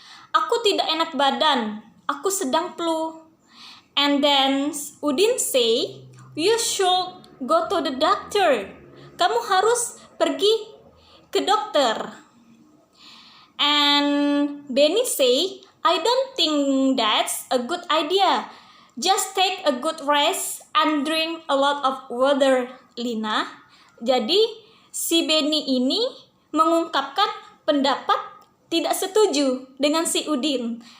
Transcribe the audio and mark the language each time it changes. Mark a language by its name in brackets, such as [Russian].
[Indonesian] Aku tidak enak badan, aku sedang flu. [English] And then Udin say, you should go to the doctor. [Indonesian] Kamu harus pergi ke dokter. [English] And Benny say, I don't think that's a good idea. Just take a good rest and drink a lot of water, Lina. [Indonesian] Jadi si Benny ini mengungkapkan pendapat tidak setuju dengan si Udin.